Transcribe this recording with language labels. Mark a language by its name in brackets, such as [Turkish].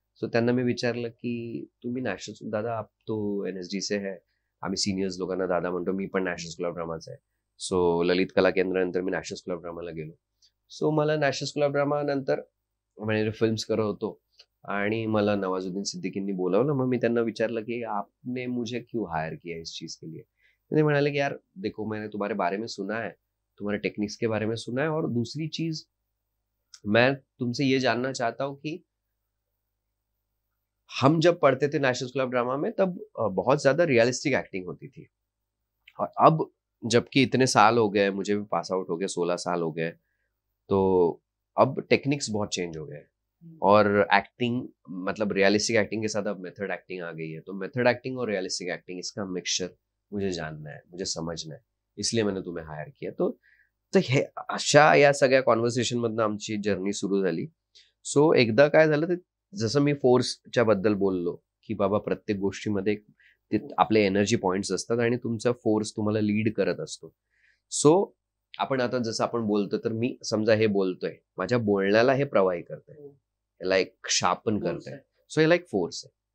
[Marathi] So त्यांना मी विचारलं की तुम्ही नॅशनल, [Hindi] दादा आप तो NSD से है, [Marathi] आम्ही सिनियर्स लोकांना दादा म्हणतो, मी पण नॅशनल स्कूल ऑफ ड्रामाचा आहे. सो ललित कला केंद्रानंतर मी नॅशनल स्कूल ऑफ ड्रामाला गेलो. सो मला नॅशनल स्कूल ऑफ ड्रामा नंतर म्हणजे फिल्म्स करत होतो आणि मला नवाजुद्दीन सिद्दीकींनी बोलावलं. मग मी त्यांना विचारलं की [Hindi] आपने मुझे क्यों हायर किया इस चीज के लिए. [Marathi] ते म्हणाले की [Hindi] यार देखो, मैंने तुम्हारे बारे में सुना है, तुम्हारे टेक्निक्स के बारे में सुना है, और दूसरी चीज मैं तुमसे ये जानना चाहता हूँ कि हम जब पढ़ते थे नेशनल स्कूल ऑफ ड्रामा में, तब बहुत ज्यादा रियलिस्टिक एक्टिंग होती थी, और अब जबकि इतने साल हो गए, मुझे भी पास आउट हो गए, 16 साल हो गए, तो अब टेक्निक्स बहुत चेंज हो गए और एक्टिंग, मतलब रियलिस्टिक एक्टिंग के साथ अब मेथड एक्टिंग आ गई है. तो मेथड एक्टिंग और रियलिस्टिक एक्टिंग, इसका मिक्सचर मुझे जानना है, मुझे समझना है, इसलिए मैंने तुम्हें हायर किया. [Marathi] तो हे अशा या सगळ्या कॉन्व्हर्सेशन मधनं आमची जर्नी सुरू झाली. सो एकदा काय झालं, ते जसं मी फोर्सच्या बद्दल बोललो की बाबा प्रत्येक गोष्टीमध्ये ते आपले एनर्जी पॉइंट्स असतात आणि तुमचा फोर्स तुम्हाला लीड करत असतो. सो आपण आता जसं आपण बोलतो, तर मी समजा हे बोलतोय, माझ्या बोलण्याला हे प्रवाही करतंय, याला एक शार्पन करतंय. सो याला एक फोर्स आहे.